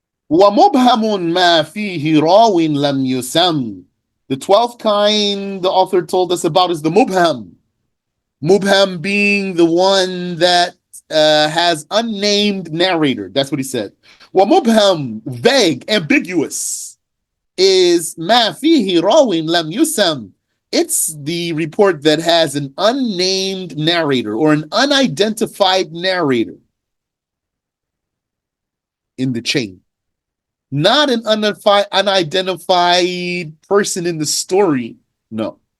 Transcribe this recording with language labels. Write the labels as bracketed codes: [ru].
[ar] وَمُبْهَمٌ مَا فِيهِ رَاوٍ لَمْ يُسَمْ. [en] The 12th kind the author told us about is the mubham. Mubham being the one that has unnamed narrator. That's what he said. [ar] وَمُبْهَم, [en] vague, ambiguous, is [ar] مَا فِيهِ رَاوٍ لَمْ يُسَمْ. [en] It's the report that has an unnamed narrator or an unidentified narrator in the chain. Not an unidentified person in the story. No.